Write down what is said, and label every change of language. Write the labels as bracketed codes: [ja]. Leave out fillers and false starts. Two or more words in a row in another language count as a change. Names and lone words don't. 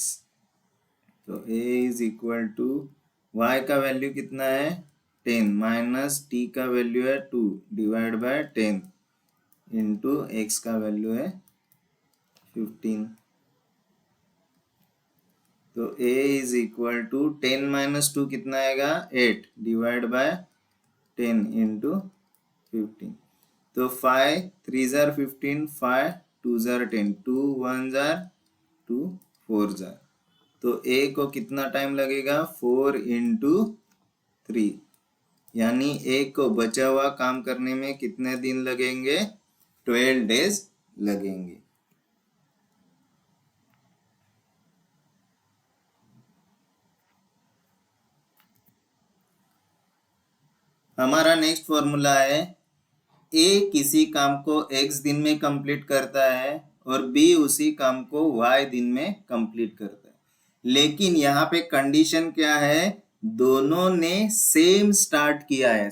[hi] तो a [en] is equal to [hi] y का वैल्यू कितना है 10 माइनस t का वैल्यू है 2 [en] divide by [hi] 10 इंटू एक्स का वैल्यू है 15। तो a [en] is equal to [hi] 10 माइनस 2 कितना आएगा 8 [en] divide by [hi] 10 इंटू 15। तो [en] 5 3s are 15, 5 2s are 10, 2 1s are 2 4s are। [hi] तो A को कितना टाइम लगेगा 4 इंटू 3, यानी A को बचा हुआ काम करने में कितने दिन लगेंगे 12 डेज लगेंगे। हमारा [en] next formula [hi] है A किसी काम को x दिन में कंप्लीट करता है और B उसी काम को y दिन में कंप्लीट करता है, लेकिन यहाँ पे कंडीशन क्या है, दोनों ने [en] same start [hi] किया है।